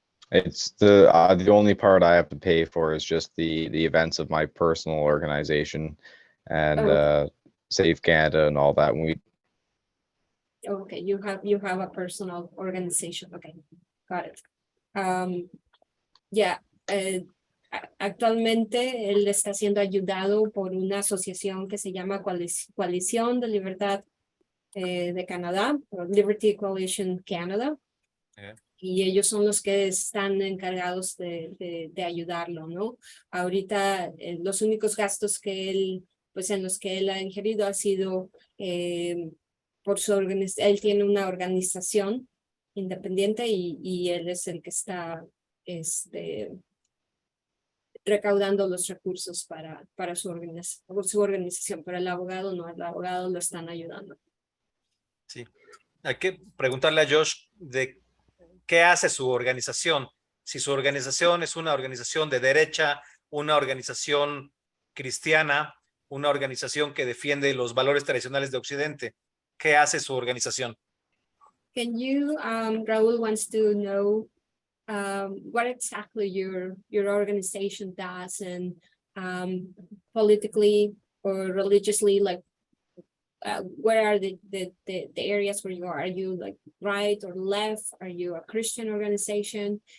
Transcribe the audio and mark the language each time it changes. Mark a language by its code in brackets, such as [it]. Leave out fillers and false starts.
[en] It's the only part I have to pay for is just the events of my personal organization, and Save Canada and all that. Okay, you have a personal organization. Okay, got it. Yeah, [es] actualmente él está siendo ayudado por una asociación que se llama Coalición de Libertad de Canadá, o Liberty Coalition Canada. [en] Yeah. [es] Y ellos son los que están encargados de ayudarlo, ¿no? Ahorita los únicos gastos que él, pues en los que él ha ingerido ha sido por su organización. Él tiene una organización independiente y él es el que está recaudando los recursos para su organización, pero el abogado no, el abogado lo están ayudando. Sí, hay que preguntarle a Josh de qué hace su organización. Si su organización es una organización de derecha, una organización cristiana, una organización que defiende los valores tradicionales de Occidente. ¿Qué hace su organización? [en] Can you, Raúl wants to know what exactly your organization does, and politically or religiously, like where are the areas where you are? Are you like right or left? Are you a Christian organization?